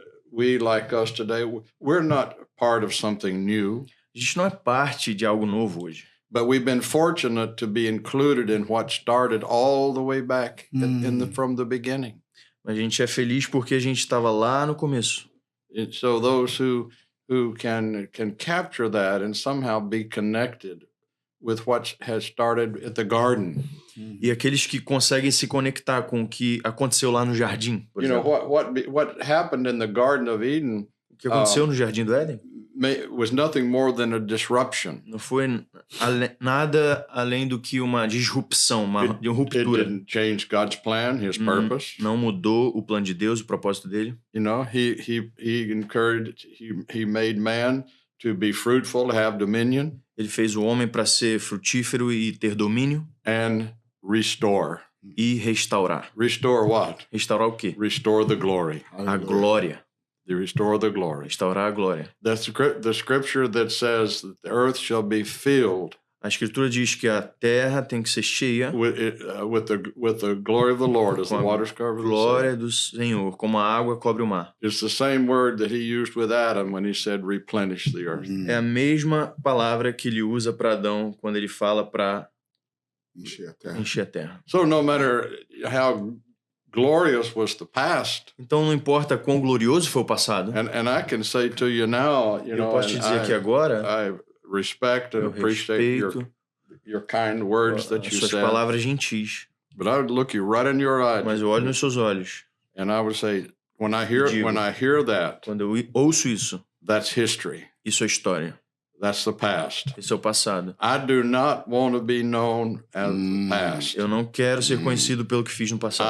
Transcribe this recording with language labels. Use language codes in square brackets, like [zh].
[en] We like us today, we're not part of something new. [pt] A gente não é parte de algo novo hoje. [en] But we've been fortunate to be included in what started all the way back from the beginning. [pt] Mas a gente é feliz porque a gente estava lá no começo. [en] And so those who can capture that and somehow be connected with what has started at the garden. [pt] E aqueles que conseguem se conectar com o que aconteceu lá no jardim, por exemplo. [en] What happened in the Garden of Eden? [pt] O que aconteceu no Jardim do Éden? [en] Was nothing more than a disruption. [pt] Não foi nada além do que uma disrupção, uma ruptura. [en] It didn't change God's plan, His purpose. [pt] Não mudou o plano de Deus, o propósito dele. [en] You know, He encouraged, He made man to be fruitful, have dominion. [pt] Ele fez o homem para ser frutífero e ter domínio. [en] And restore. [pt] E restaurar. [en] Restore what? [pt] Restaurar o quê? [en] Restore the glory. [pt] A glória. [en] Restore the glory. [pt] Restaurar a glória. [en] That's the scripture that says that the earth shall be filled. [pt] A escritura diz que a terra tem que ser cheia [en] with the glory of the Lord as the waters cover the sea. [pt] Glória do Senhor, como a água cobre o mar. [en] It's the same word that he used with Adam when he said replenish the earth. [pt] É a mesma palavra que ele usa para Adão quando ele fala para encher a terra. [en] So no matter how glorious was the past. [pt] Então não importa quão glorioso foi o passado. [en] And I can say to you now, you know, [pt] eu posso te dizer aqui agora. [en] I respect and appreciate your kind words that you said. [pt] Suas palavras gentis. [en] But I would look you right in your eyes. [pt] Mas eu olho nos seus olhos. [en] And I would say, when I hear that, [pt] quando eu ouço isso, [en] that's history. [pt] Isso é história. [en] That's the past. [pt] Esse é o passado. [en] I do not want to be known as the past. [pt] Eu não quero ser conhecido pelo que fiz no passado.